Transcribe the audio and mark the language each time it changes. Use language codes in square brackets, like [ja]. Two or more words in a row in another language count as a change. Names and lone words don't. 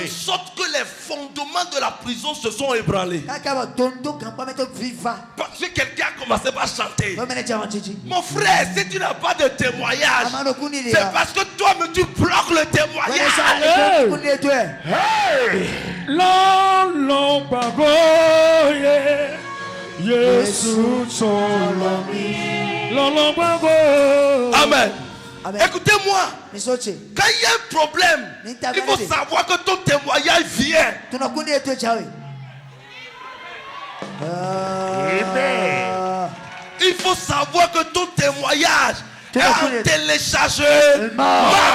[fr] En sorte que les fondements de la prison se sont ébranlés. Parce que quelqu'un a commencé par chanter. Mon frère, si tu n'as pas de témoignage, c'est parce que toi-même tu bloques le témoignage. Hey! Long bagoye, Yesu tolomi. Long bagoye. Amen. Écoutez-moi, quand il y a un problème, il faut savoir que ton témoignage vient. Il faut savoir que ton témoignage est en téléchargement.